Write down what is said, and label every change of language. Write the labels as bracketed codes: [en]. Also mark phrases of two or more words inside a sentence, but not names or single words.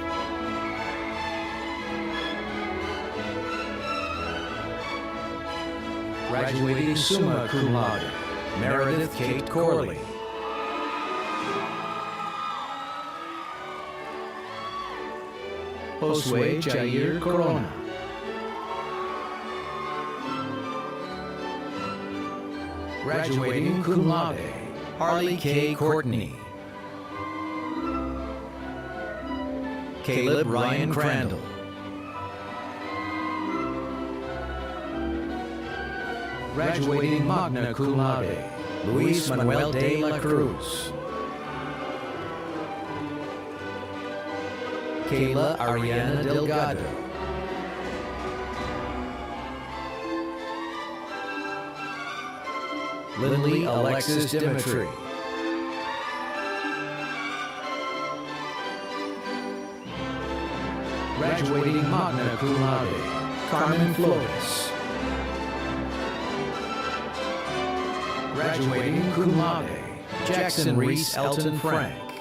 [en] Graduating [la] summa cum laude, [en] Meredith Kate Corley. Josue Jair Corona. Graduating [la] cum laude, [en] Harley K. Courtney. Caleb Ryan Crandall. Graduating [la] magna cum laude, [en] Luis Manuel de la Cruz. Kayla Ariana Delgado. Lindley Alexis Dimitri. Graduating [la] magna cum laude, [en] Carmen Flores. Graduating [la] cum laude, [en] Jackson Reese Elton Frank.